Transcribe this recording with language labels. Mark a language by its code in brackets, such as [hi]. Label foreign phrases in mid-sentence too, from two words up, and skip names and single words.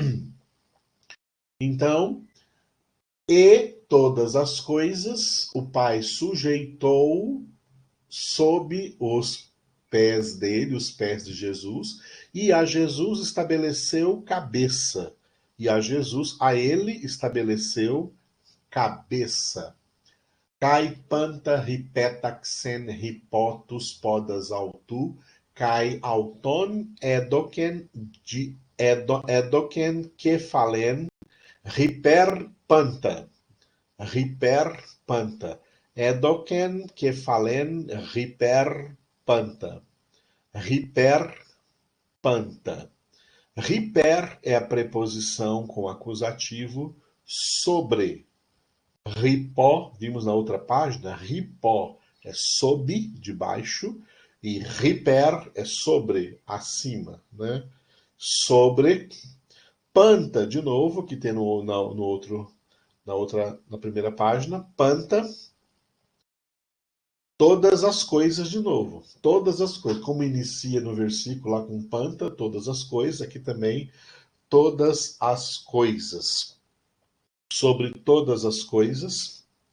[pt] Então, e todas as coisas o Pai sujeitou sob os pés dele, os pés de Jesus, e a Jesus estabeleceu cabeça. E a Jesus, a ele estabeleceu cabeça. [el] Καὶ πάντα ὑπέταξεν ὑπὸ τοὺς πόδας αὐτοῦ, καὶ αὐτὸν ἔδωκεν κεφαλὴν ὑπὲρ πάντα. Ὑπὲρ πάντα. Ἔδωκεν κεφαλὴν ὑπὲρ πάντα. Ὑπὲρ πάντα. [pt] Riper é a preposição com acusativo sobre. Ripó, vimos na outra página, ripó é sob, de baixo, e riper é sobre, acima, né? Sobre, panta, de novo, que tem na primeira página, panta, todas as coisas de novo, todas as coisas, como inicia no versículo lá com panta, todas as coisas, aqui também, todas as coisas, sobre todas as coisas,